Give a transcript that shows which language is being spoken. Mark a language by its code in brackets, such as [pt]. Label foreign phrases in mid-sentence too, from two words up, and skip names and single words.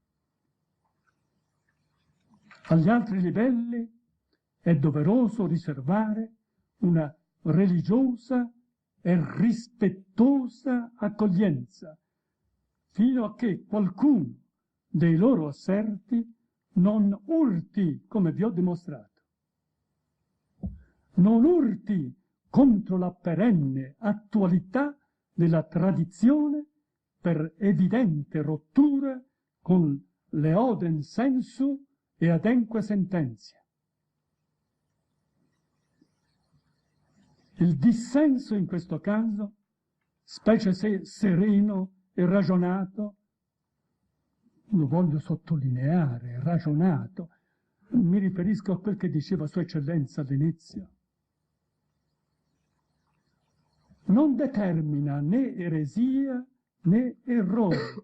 [it] Agli altri livelli è doveroso riservare una religiosa e rispettosa accoglienza, fino a che qualcuno dei loro asserti non urti, come vi ho dimostrato, non urti contro la perenne attualità della tradizione per evidente rottura con le [la] odem sensu e ademque sententia. [it] Il dissenso in questo caso specie se sereno e ragionato, lo voglio sottolineare, ragionato, mi riferisco a quel che diceva Sua Eccellenza all'inizio, non determina né eresia né errore.